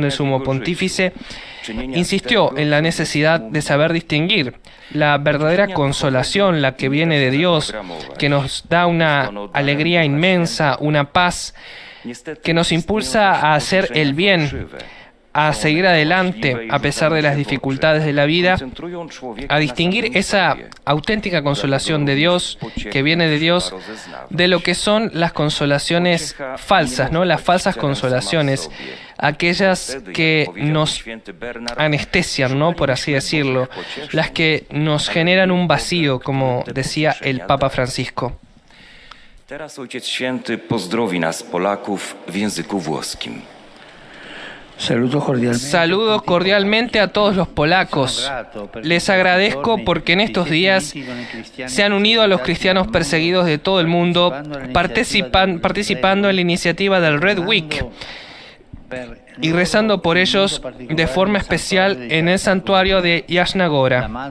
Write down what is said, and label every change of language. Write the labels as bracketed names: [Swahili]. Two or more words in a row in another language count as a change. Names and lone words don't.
[Spanish] del Sumo Pontífice, insistió en la necesidad de saber distinguir la verdadera consolación, la que viene de Dios, que nos da una alegría inmensa, una paz, que nos impulsa a hacer el bien, a seguir adelante a pesar de las dificultades de la vida, a distinguir esa auténtica consolación de Dios, que viene de Dios, de lo que son las consolaciones falsas, ¿no? Las falsas consolaciones, aquellas que nos anestesian, ¿no? Por así decirlo, las que nos generan un vacío, como decía el Papa Francisco. [Polish] Teraz Ojciec Święty pozdrowi nas Polaków w języku włoskim. [Spanish] Saludo cordialmente a todos los polacos. Les agradezco porque en estos días se han unido a los cristianos perseguidos de todo el mundo, participando en la iniciativa del Red Week y rezando por ellos de forma especial en el santuario de Jasna Gora.